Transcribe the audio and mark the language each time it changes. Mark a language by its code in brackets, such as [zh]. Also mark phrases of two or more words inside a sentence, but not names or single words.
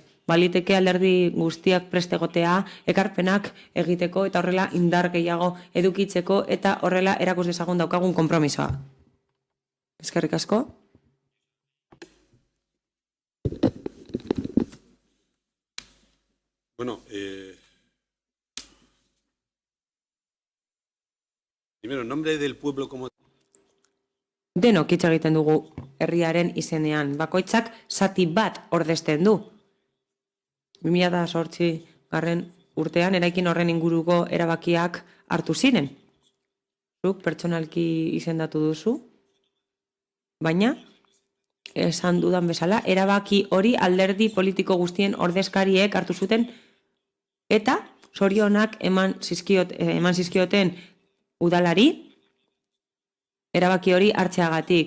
[eu] Baliteke alderdi guztiak prestegotea, ekarpenak egiteko eta horrela indar gehiago edukitzeko eta horrela erakus dezagun daukagun konpromisoa. Eskerrik asko. [es] Bueno, primero, en nombre del pueblo como... [eu] Denok hitz egiten dugu herriaren izenean. Bakoitzak zati bat ordezten du. 2008 urtean eraikin horren inguruko erabakiak hartu ziren. Zuk pertsonalki izendatu duzu, baina esan dudan bezala, erabaki hori alderdi politiko guztien ordezkariek hartu zuten eta zorionak eman zizkioten udalari erabaki hori hartzeagatik.